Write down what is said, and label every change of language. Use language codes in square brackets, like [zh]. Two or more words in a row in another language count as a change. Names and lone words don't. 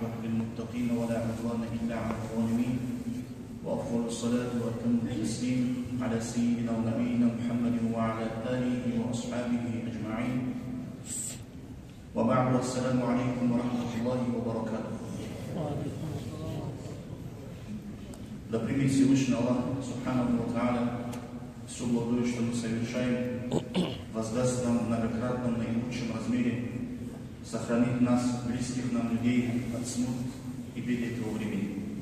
[ar] للمتقين ولا عدوان إلا على الظالمين وأفضل الصلاة وأتم التسليم على سيدنا ونبينا محمد وعلى آله وأصحابه أجمعين وبعد السلام عليكم ورحمة الله وبركاته. [ru] Да примет Всевышний Аллах [ar] سبحانه وتعالى [ru] все благое, что мы совершаем, воздаст нам в многократном наилучшем размере, сохранит нас, близких нам людей от смут и бед этого времени.